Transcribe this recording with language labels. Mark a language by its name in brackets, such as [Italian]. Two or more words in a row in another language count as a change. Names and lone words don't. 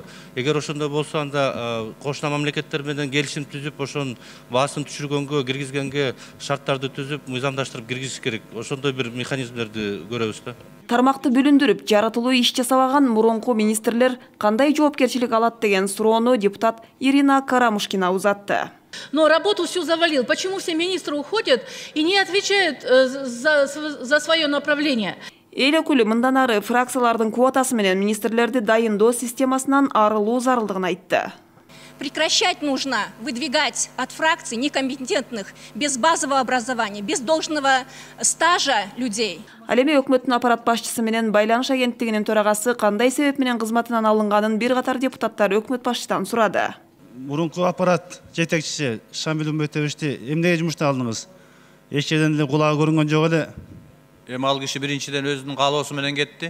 [Kyrgyz] Эгер ошондой болсо анда кошуна мамлекеттер менен келишим түзүп, ошонун баасын түшүргөнгө, киргизгенге шарттарды түзүп, мыйзамдаштырып киргизиш керек. Ошондой бир механизмдерди көрөбүз да. Тармакты бүлүндүрүп, жаратылуу иш жасабаган мурунку министрлер кандай жоопкерчилик алат деген суроону депутат Ирина Карамушкина узатты. [Russian] Но работу всю завалил. Почему все министры уходят и не отвечают за свое направление? [Kyrgyz] Эл өкүлү мындан ары фракциялардын квотасы менен министрлерди дайындоо системасынан арылуу зарылдыгын айтты. [Russian] Прекращать нужно выдвигать от фракций некомпетентных, без базового образования, без должного стажа людей. [Kyrgyz] Ал эми өкмөттүн аппарат башчысы менен байланыш агенттигинин төрагасы кандай себеп менен кызматынан алынганын бир катар депутаттар өкмөт башчыдан сурады. Мурунку аппарат жетекчиси Шамил Үмбетовичти эмнеге жумуштан алдыңыз? Эч жерден эле кулагы көрүнгөн жок эле. Эми ал киши биринчиден өзүнүн каалоосу менен кетти.